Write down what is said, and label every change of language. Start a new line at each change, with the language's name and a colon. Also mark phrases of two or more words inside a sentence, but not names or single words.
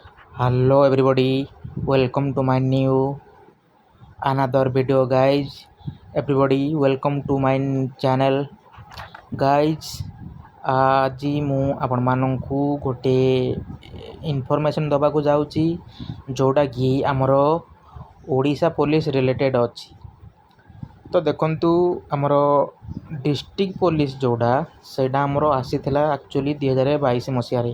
English: Hello everybody, welcome to my new another video guys. Everybody welcome to my channel guys.
Odia: ଆଜି ମୁଁ ଆପଣମାନଙ୍କୁ ଗୋଟେ ଇନଫର୍ମେସନ୍ ଦେବାକୁ ଯାଉଛି ଯେଉଁଟାକି ଆମର ଓଡ଼ିଶା
English: police related
Odia: ଅଛି। ତ ଦେଖନ୍ତୁ ଆମର
English: district police
Odia: ଯେଉଁଟା ସେଇଟା ଆମର ଆସିଥିଲା ଆକ୍ଚୁଆଲି 2022 ମସିହାରେ।